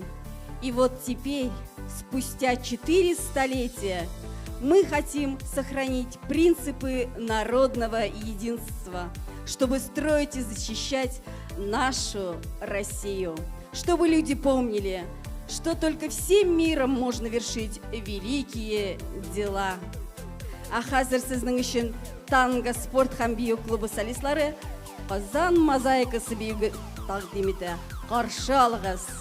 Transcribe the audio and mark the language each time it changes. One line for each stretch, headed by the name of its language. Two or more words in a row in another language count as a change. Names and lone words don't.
Russian: И вот теперь, спустя 4 столетия, мы хотим сохранить принципы народного единства, чтобы строить и защищать нашу Россию, чтобы люди помнили, что только всем миром можно вершить великие дела.
Tatar: А хәзер сезнең өчен танго спорт һәм бию клубы солистлары Казан мозаикасы биюге тәкъдим итә. Каршы алыгыз.